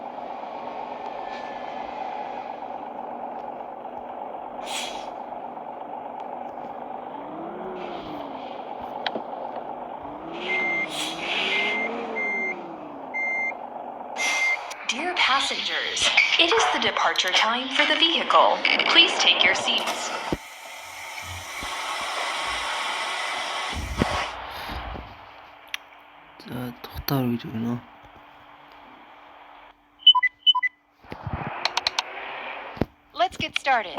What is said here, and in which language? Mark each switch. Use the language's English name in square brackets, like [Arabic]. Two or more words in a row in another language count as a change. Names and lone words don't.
[English] Dear passengers, it is the departure time for the vehicle. Please take your seats. [Mongolian] За тухтаар үйл өгнө. [English] Let's get started.